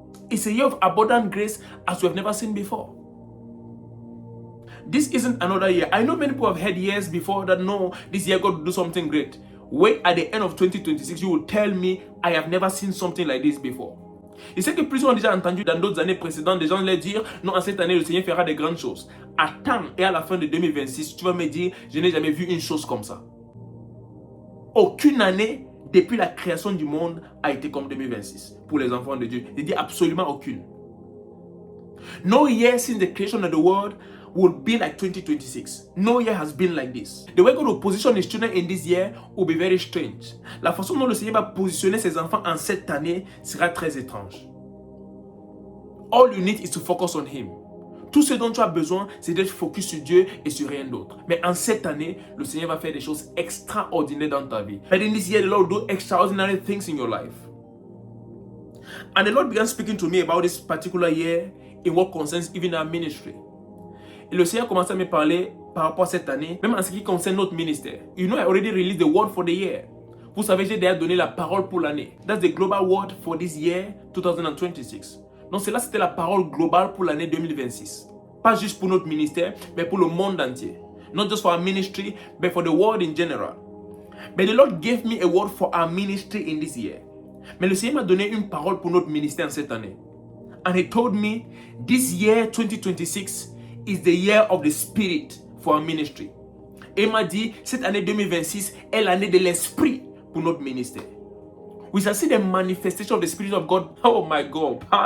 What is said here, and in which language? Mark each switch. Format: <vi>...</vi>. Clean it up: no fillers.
<en>It's a year of abundant grace as we have never seen before. This isn't another year. I know many people have had years before that no, this year God will do something great. Wait at the end of 2026, you will tell me I have never seen something like this before.</en> <fr>Je sais que plusieurs ont déjà entendu dans d'autres années précédentes des gens leur dire non, en cette année le Seigneur fera de grandes choses. Attends et à la fin de 2026, tu vas me dire je n'ai jamais vu une chose comme ça. Aucune année depuis la création du monde a été comme 2026 pour les enfants de Dieu. Je dis absolument aucune.</fr> <en>No year since the creation of the world will be like 2026. No year has been like this. The way God will position his children in this year will be very strange.</en> <fr>La façon dont le Seigneur va positionner ses enfants en cette année sera très étrange.</fr> <en>All you need is to focus on him.</en> <fr>Tout ce dont tu as besoin, c'est d'être focus sur Dieu et sur rien d'autre. Mais en cette année, le Seigneur va faire des choses extraordinaires dans ta vie.</fr> <en>But in this year, the Lord will do extraordinary things in your life. And the Lord began speaking to me about this particular year in what concerns even our ministry.</en> <fr>Et le Seigneur commençait à me parler par rapport à cette année, même en ce qui concerne notre ministère.</fr> <en>You know, I already released the word for the year.</en> <fr>Vous savez, j'ai déjà donné la parole pour l'année.</fr> <en>That's the global word for this year, 2026.</en> <fr>Donc cela, c'était la parole globale pour l'année 2026. Pas juste pour notre ministère, mais pour le monde entier.</fr> <en>Not just for our ministry, but for the world in general. But the Lord gave me a word for our ministry in this year.</en> <fr>Mais le Seigneur m'a donné une parole pour notre ministère en cette année.</fr> <en>And he told me, this year 2026 is the year of the Spirit for our ministry.</en> <fr>Et il m'a dit, cette année 2026 est l'année de l'Esprit pour notre ministère.</fr> <en>We shall see the manifestation of the Spirit of God. Oh my God.</en>